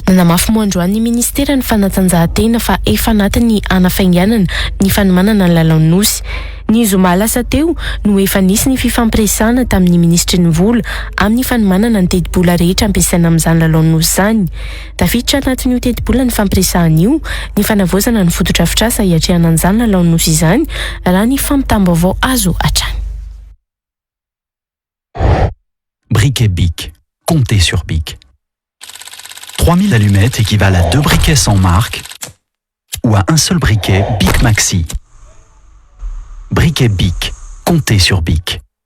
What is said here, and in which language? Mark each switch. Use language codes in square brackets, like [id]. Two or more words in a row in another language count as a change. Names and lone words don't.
[mg] nanamafy moa androany ny ministera ny fanatanjahantena fa efa anatiny anafainganana ny fanomanana ny lalao-nosy ny zoma lasa teo no efa nisy ny fifampiresahana tamin'ny ministry ny vola amin'ny fanomanana ny teti-bola rehetra ampiasaina amin'izany lalao-nosy zany tafiditra anatin'io teti-bola ny fampiresahana io ny fanavoazana ny fotodrafitrasa hiatrehana an'izany lalao-nosy izany raha ny fampitam-baovao azo hatrany. [fr] Briquet Bic. Comptez sur Bic. 3000 allumettes équivalent à 2 briquets sans marque ou à un seul briquet Bic Maxi. Briquet Bic. Comptez sur Bic.